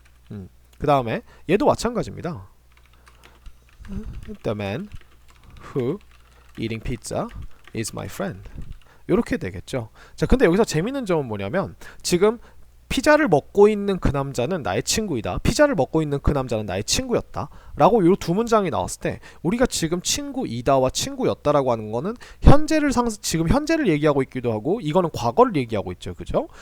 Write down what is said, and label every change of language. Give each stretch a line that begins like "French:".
Korean: 그 다음에 얘도 마찬가지입니다.
English: The man who eating pizza is my friend.
Korean: 이렇게 되겠죠. 자, 근데 여기서 재밌는 점은 뭐냐면 지금 피자를 먹고 있는 그 남자는 나의 친구이다. 피자를 먹고 있는 그 남자는 나의 친구였다. 라고 이 두 문장이 나왔을 때 우리가 지금 친구이다와 친구였다라고 하는 거는 지금 현재를 얘기하고 있기도 하고 이거는 과거를 얘기하고 있죠. 그죠?